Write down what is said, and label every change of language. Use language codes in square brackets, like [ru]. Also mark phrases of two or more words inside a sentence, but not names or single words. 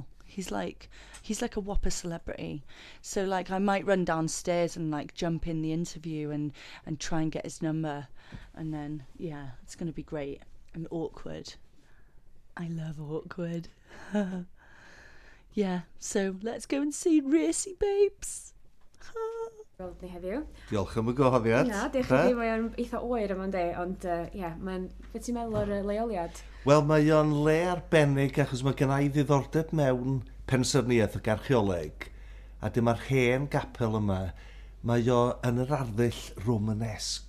[en] He's like a whopper celebrity. So like I might run downstairs and like jump in the interview and try and get his number, and then yeah, it's gonna be great and awkward. I love awkward. Yeah, so let's go and see Racy Babes. [cy] Gweld ni heddiw. Diolch am y gwahoddiad. Ia, diolch i chi, mae'n eitha oer yma'n de, ond beth ti'n meddwl o'r leoliad? Wel, mae o'n le arbennig achos mae gen i ddiddordeb mewn pensaerniaeth ac archeoleg, a dyma'r hen gapel yma, mae o yn yr arddull Romanesque.